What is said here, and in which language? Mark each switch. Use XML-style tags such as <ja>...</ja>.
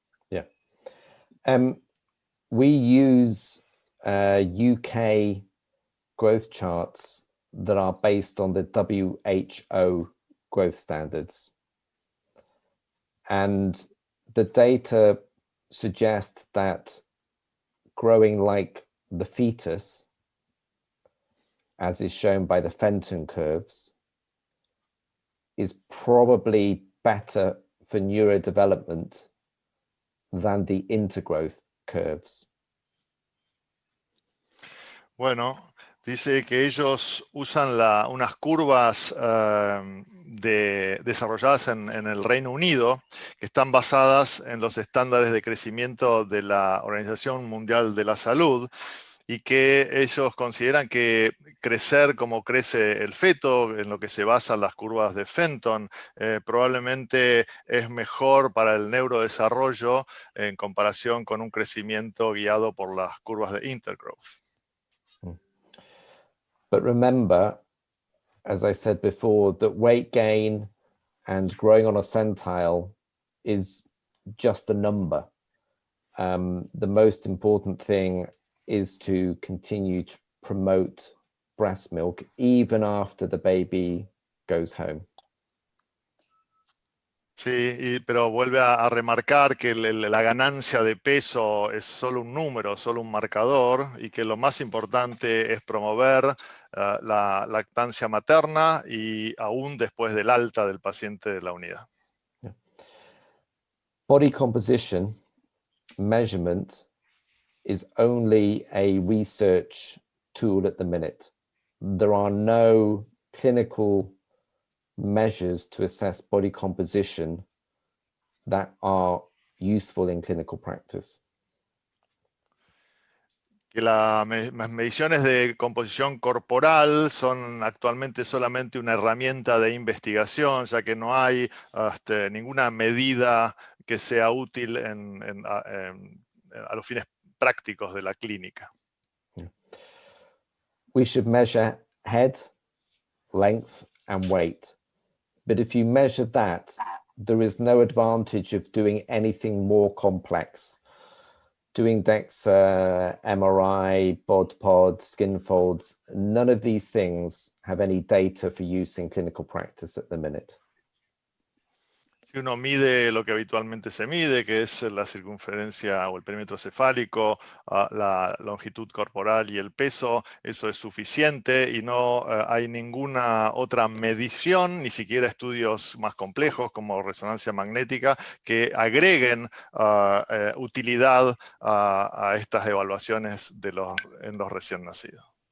<en>Yeah, we use UK growth charts that are based on the WHO growth standards, and the data suggest that growing like the fetus, as is shown by the Fenton curves, is probably better for neurodevelopment than the intergrowth curves?</en> <es>Bueno, dice que ellos usan unas curvas desarrolladas en el Reino Unido, que están basadas en los estándares de crecimiento de la Organización Mundial de la Salud, y que ellos consideran que crecer como crece el feto, en lo que se basan las curvas de Fenton, probablemente es mejor para el neurodesarrollo en comparación con un crecimiento guiado por las curvas de intergrowth.</es> <en>But remember, as I said before, that weight gain and growing on a centile is just a number. The most important thing is to continue to promote breast milk even after the baby goes home.</en> <es>Sí, pero vuelve a remarcar que la ganancia de peso es solo un número, solo un marcador, y que lo más importante es promover la lactancia materna y aún después del alta del paciente de la unidad.</es> <en>Yeah. Body composition measurement is only a research tool at the minute. There are no clinical measures to assess body composition that are useful in clinical practice.</en> <es>Que las mediciones de composición corporal son actualmente solamente una herramienta de investigación, ya que no hay ninguna medida que sea útil a los fines prácticos de la clínica.</es> <en>We should measure head, length, and weight. But if you measure that, there is no advantage of doing anything more complex. Doing DEXA, MRI, bod-pod, skin folds, none of these things have any data for use in clinical practice at the minute.</en> <es>Si uno mide lo que habitualmente se mide, que es la circunferencia o el perímetro cefálico, la longitud corporal y el peso, eso es suficiente y no hay ninguna otra medición, ni siquiera estudios más complejos como resonancia magnética, que agreguen utilidad a estas evaluaciones en los recién nacidos.</es>